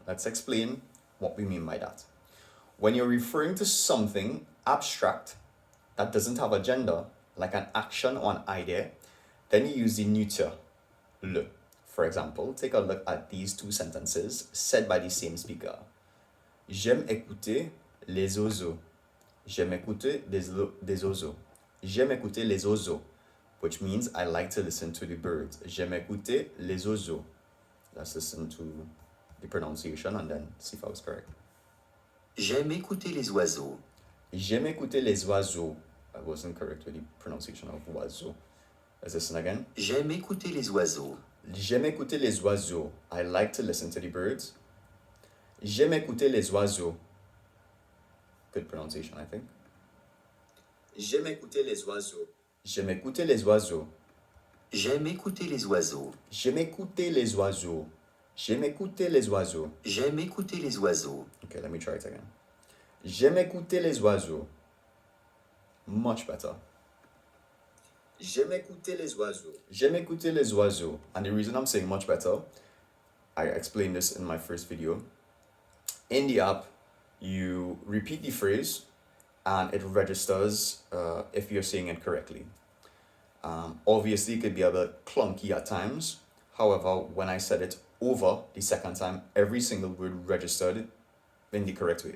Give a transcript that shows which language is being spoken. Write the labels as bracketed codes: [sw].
[en] Let's explain what we mean by that. When you're referring to something abstract that doesn't have a gender, like an action or an idea, then you use the neuter, le. For example, take a look at these two sentences said by the same speaker. [fr] J'aime écouter les oiseaux. J'aime écouter des oiseaux. J'aime écouter les oiseaux, [en] which means I like to listen to the birds. [fr] J'aime écouter les oiseaux. [en] Let's listen to the pronunciation and then see if I was correct. [fr] J'aime écouter les oiseaux. J'aime écouter les oiseaux. [en] I wasn't correct with the pronunciation of oiseau. Let's listen again. [fr] J'aime écouter les oiseaux. J'aime écouter les oiseaux. [en] I like to listen to the birds. [fr] J'aime écouter les oiseaux. [en] Good pronunciation, I think. [fr] J'aime écouter les oiseaux. J'aime écouter les oiseaux. J'aime écouter les oiseaux. J'aime écouter les oiseaux. J'aime écouter les oiseaux. J'aime écouter les oiseaux. [en] Okay, let me try it again. [fr] J'aime écouter les oiseaux. [en] Much better. [fr] J'aime écouter les oiseaux. J'aime écouter les oiseaux. [en] And the reason I'm saying much better, I explained this in my first video. In the app, you repeat the phrase and it registers if you're saying it correctly. Obviously, it could be a bit clunky at times. However, when I said it over the second time, every single word registered in the correct way.